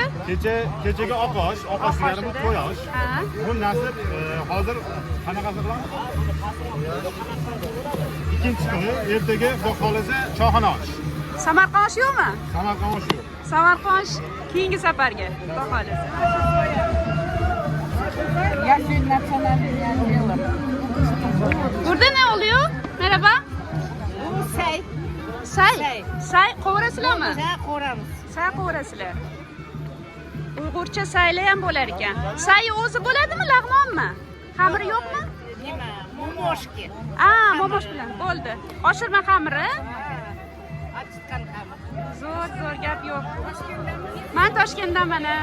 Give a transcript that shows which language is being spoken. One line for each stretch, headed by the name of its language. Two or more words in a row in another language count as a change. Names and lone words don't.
Uzbek: Kechagi oq osh degani bu qo'y osh. Ha. Bu nasib hozir qanaqasi bilan? Ikkinchi kuni ertaga xudo xolasa choyxona osh. Samarqand oshi yo'qmi? Samarqand oshi yo'q. Samarqand osh keyingi safarga. Xudo xolasa.
Turkish: Burada ne oluyor? Merhaba.
Uzbek: Say. Say. Say qovurasizlar mi? Say qo'ramiz. Say qovurasizlar. Uyg'urcha saylar ham bo'lar ekan. Say o'zi bo'ladimi, lag'monmi? Xamiri yo'qmi? Nima? Momoshki. Momosh bilan bo'ldi. Oshirma xamiri. Achitgan ham. Zo'r gap yo'q. Men Toshkentdanman.